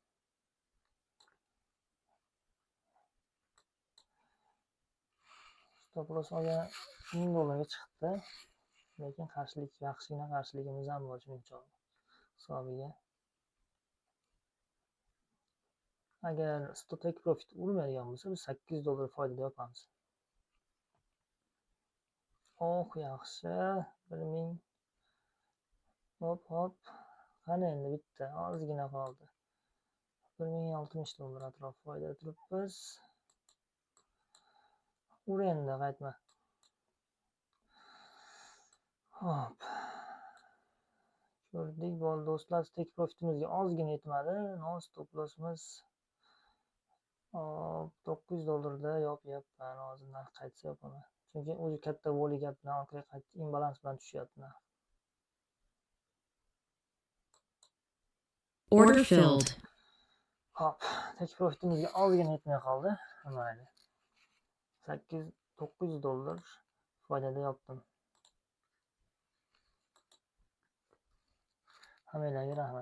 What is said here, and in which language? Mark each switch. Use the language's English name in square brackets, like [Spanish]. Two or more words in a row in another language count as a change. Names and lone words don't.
[English] Stop loss [Uzbek] olgan $1000 ga chiqdi. Lekin qarshilik, yaxshigina qarshiligimiz ham bor shuningcha hisobiga. Agar [English] stop take profit [Uzbek] urmaydigan bo'lsa, biz $800 foydada yopamiz. Oh, yaxshi. 1000. Hop. Qani endi bitta ozgina qoldi. $1060 atrof foyda turibmiz. Ur endi qaytma. Hop. Ko'rdik bo'ldi do'stlar, [English] take profitimizga [Uzbek] ozgina yetmadi. Non [English] stop lossimiz [Uzbek] $900 da yopyapman. Hozir narx qaytsa yopaman. Chunki o'zi katta voli gap bilan orqaga qaytib imbalans bilan tushyapti narx. [English] Order filled. [Uzbek] Hop, [English] take profitimizga [Uzbek] ozgina yetmay qoldi. Mayli. $900 foydada yopdim. Hammalarga rahmat.